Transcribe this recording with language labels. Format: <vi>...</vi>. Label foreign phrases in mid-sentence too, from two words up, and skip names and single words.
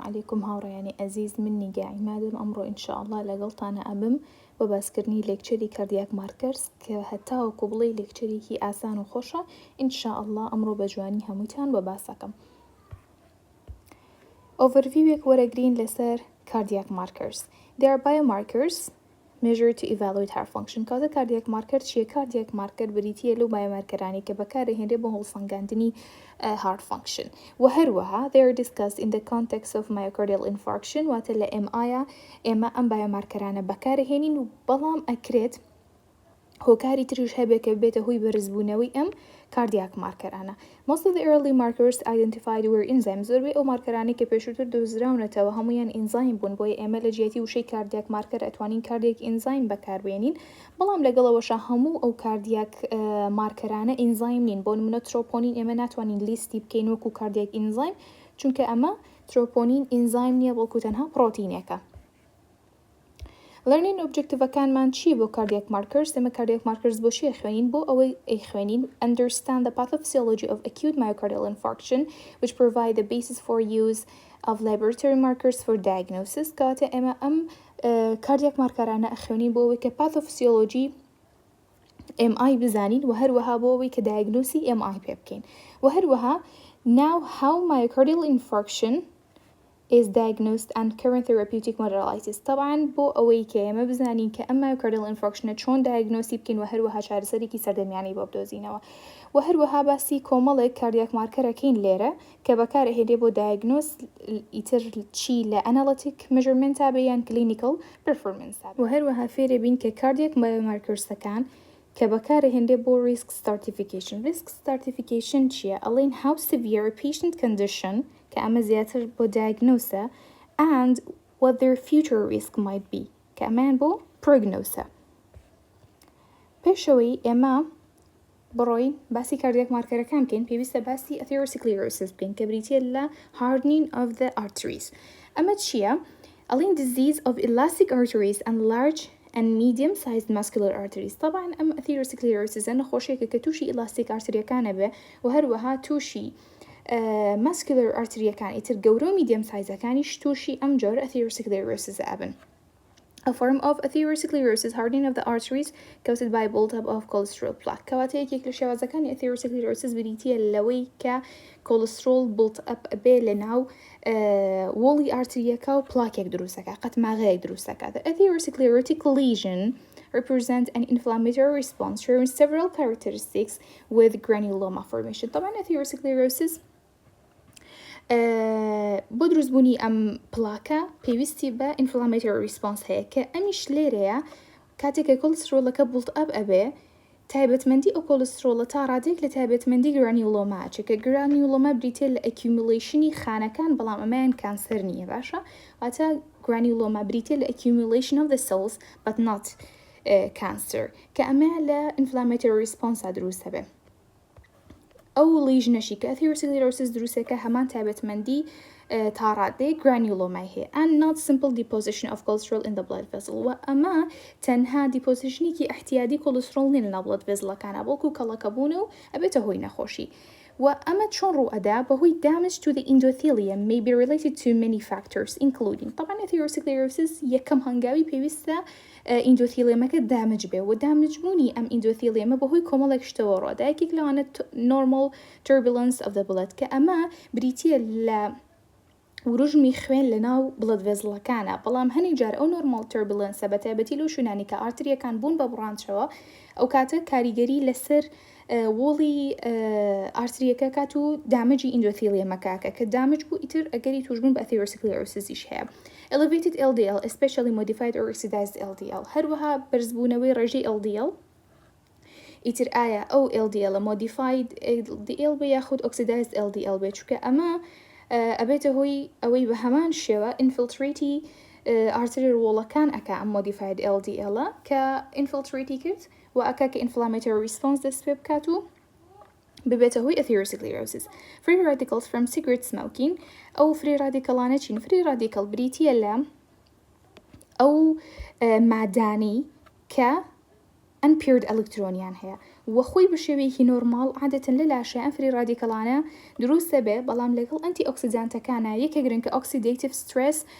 <ckb>عليكم هاوڕێیانی عزیز، من نیگای مادەم ئەمڕۆ ئینشاءالله لەگەڵتانە ئەبم بە باسکردنی لێکچەری</ckb> <en>cardiac markers</en> <ckb>کە هەتاوەکو بڵێ لێکچەرێکی ئاسان و خۆشە. ئینشاءالله ئەمڕۆ بە جوانی هەمووتان بە باسەکەم. Overviewێک وەرەگرین لەسەر</ckb> <en>cardiac markers. They are biomarkers measured to evaluate heart function.</en> <ckb>کاتە</ckb> <en>cardiac marker</en> <ckb>چیە؟</ckb> <en>cardiac marker</en> <ckb>بریتیە لەو بایۆمارکەرانی کە بەکارەهێنرێ بۆ هەڵسەنگاندنی</ckb> <en>heart function.</en> <ckb>و هەروەها</ckb> <en>they are discussed in the context of myocardial infarction.</en> <ckb>واتە لە MI ئێمە ئەم بایۆمارکەرانە بەکارەهێنین و بەڵام ئەکرێت هۆکاری تریش هەبێ کە بێتە هۆی بەرزبوونەوەی ئەم cardiac مارکەرانە.</ckb> <en>Most of the early markers identified were enzymes.</en> <ckb>زۆربەی ئەو مارکەرانی کە پێشووتر دۆزراونەتەوە هەمویان ئینزایم بوون، بۆیە ئێمە لە جیاتی وشەی cardiac مارکەر ئەتوانین cardiac ئینزایم بەکاربێنین، بەڵام لەگەڵەوەشە هەموو ئەو cardiac مارکەرانە ئینزایم نین. بۆ نمونە ترۆپۆنین ئێمە ناتوانین لیستی بکەین وەکو cardiac ئینزایم، چونکە ئەمە ترۆپۆنین ئینزایم نییە، بەڵکو تەنها پرۆتینێکە. Learning objectivەکانمان چیە بۆ</ckb> <en>cardiac markers؟</en> <ckb>ئێمە cardiac markers بۆ چی خوێنین؟ بۆ ئەوەی خوێنین</ckb> <en>understand the pathophysiology of acute myocardial infarction, which provide the basis for use of laboratory markers for diagnosis.</en> <ckb>کاتە ئێمە ئەم cardiac مارکەرانە ئەخوێنین بۆ ئەوەی کە pathophysiology MI بزانین و هەروەها بۆ ئەوەی کە diagnosis MI پێ بکەین. و هەروەها</ckb> <en>now how myocardial infarction is diagnosed and current therapeutic modalities.</en> <ckb>طبعاً بۆ ئەوەی کە ئێمە بزانین کە ئەم</ckb> <en>myocardial infarction</en> <ckb>چۆن diagnosis بکەین و هەروەها چارەسەرێکی سەردەمیانەی بۆ بدۆزینەوە. و هەروەها باسی کۆمەڵێک cardiac مارکەرەکەین لێرە کە بەکارەهێنرێ بۆ diagnosis ئیتر چی لە</ckb> <en>analytic measurement</en> <ckb>تا بێ یان</ckb> <en>clinical performance</en> <ckb>تا بێ. و هەروەها فێرە بین کە cardiac biomarkersەکان کە بەکارەهێنرێ بۆ</ckb> <en>risk stratification. Risk stratification</en> <ckb>چییە؟ ئەڵێن</ckb> <en>how severe a patient condition</en> <ckb>کە ئەمە زیاتر بۆ</ckb> <en>diagnosis and what their future risk might be</en> <ckb>کە ئەمەیان بۆ</ckb> <en>prognosis.</en> <ckb>پێشەوەی ئێمە بڕۆین باسی cardiac مارکەرەکان بکەین، پێویستە باسی atherosclerosis بکەین کە بریتیە لە</ckb> <en>hardening of the arteries.</en> <ckb>ئەمە چییە؟</ckb> <en>ئەڵێن disease of elastic arteries and large and medium-sized muscular arteries.</en> <ckb>طبعاً ئەم atherosclerosis نەخۆشیەکە کە تووشی elastic ئارتریەکانە بێ و هەروەها تووشی muscular ئارتریەکان ئیتر گەورە و medium sizeەکانیش تووشی ئەم جۆرە atherosclerosis ئەبن.</ckb> <en>A form of atherosclerosis, hardening of the arteries caused by build-up of cholesterol plaque.</en> <ckb>کەواتە یەکێک لە شێوازەکانی atherosclerosis بریتیە لەوەی کە</ckb> <en>cholesterol build-up</en> <ckb>ئەبێ لە ناو وۆڵی ئارتریەکە و پلاکێک دروستەکە، قەتماغەیەک دروستەکە.</ckb> <en>The atherosclerotic lesion represent an inflammatory response showing several characteristics with granuloma formation.</en> <ckb>طبعا atherosclerosis بۆ دروستبوونی ئەم پلاکە پێویستی بە</ckb> <en>inflammatory response</en> <ckb>هەیە کە ئەمیش لێرەیە کاتێکە کۆلسترۆلەکە build-up ئەبێ تایبەتمەندی ئەو کۆلسترۆلە تا ڕادێک لە تایبەتمەندی گرانیولۆما چکە گرانیولۆما بریتێ لە accumulationی خانەکان، بەڵام ئەمەیان کانسەر نییە، باشە؟ واتە گرانیولۆما بریتێ لە</ckb> <en>accumulation of the cells but not cancer</en> <ckb>کە ئەمە لە</ckb> <en>inflammatory response</en> <ckb>دروست هەبێ. ئەو لیژنەشی کە atherosclerosis دروستەکە هەمان تایبەتمەندی تا ڕادەیەک گرانیولۆمای هەیە</ckb> <en>and not simple deposition of cholesterol in the blood vessel.</en> <ckb>و ئەمە تەنها دیپۆزیشنێکی احتیادی کۆلسترۆل نین لە</ckb> <en>blood vessel-</en> <ckb>ەکانە، بەڵکو کەڵەکەبوون و ئەبێتە هۆی نەخۆشی. و ئەمە چۆن ڕوو ئەدا؟</ckb> <en>بەهۆی damage to the endothelium may be related to many factors including.</en> <ckb>طبعا atherosclerosis یەکەم هەنگاوی پێویستە ئیندۆتیلیەمەکە دامج بێ و دامجبوونی ئەم ئیندۆتیلیەمە بەهۆی کۆمەڵێک شتەوە ڕۆدا. یەکێک لەوانە</ckb> <en>normal turbulence</en> <ckb>of the blood کە ئەمە بریتیە لە وروژمی خوێن لە ناو</ckb> <en>blood vessel-</en> <ckb>ەکانە، بەڵام هەنێک جار ئەو</ckb> <en>normal turbulence</en> <ckb>بە تایبەتی لەو شوێنانی کە ئارتریەکان بوون بە بڕانچەوە ئەو کاتە کاریگەری لەسەر وۆڵی ئارتریەکە کات و دامجی ئیندۆتیلیەمەکەکە کە دامج بوو ئیتر ئەگەری توشبوون بە atherosclerosis هەیە.</ckb> <en>Elevated LDL, especially modified or oxidized LDL.</en> <ckb>هەروەها بەرزبوونەوەی ڕێژەی LDL ئیتر ئایا ئەو LDL</ckb> <en>modified LDL</en> <ckb>بێ یاخود</ckb> <en>oxidized LDL</en> <ckb>بێ، چونکە ئەمە ئەبێتە هۆی ئەوەی بە هەمان شێوە infiltraتی ئارتری ڕۆڵەکان ئەکا ئەم</ckb> <en>modified LDL</en> <ckb>کە infiltraتی کرد و ئەکا کە</ckb> <en>inflammatory response</en> <ckb>دەست پێ بکات و ببێتە هۆی atherosclerosis.</ckb> <en>Free radicals from cigarette smoking.</en> <ckb>ئەو free radicalانە چین؟ free radical بریتیە لە ئەو مادانی کە unpaired ئەلکترۆنیان هەیە وەخۆی بە شێوەیەکی نۆرماڵ عادەتەن لە لاشە ئەم</ckb> <en>free radicals</en> <ckb>دروستە بێ بەڵام لەگەڵ ئەنتی ئۆکسیدانتەکانە یەکێگرن کە</ckb> <en>oxidative stress</en>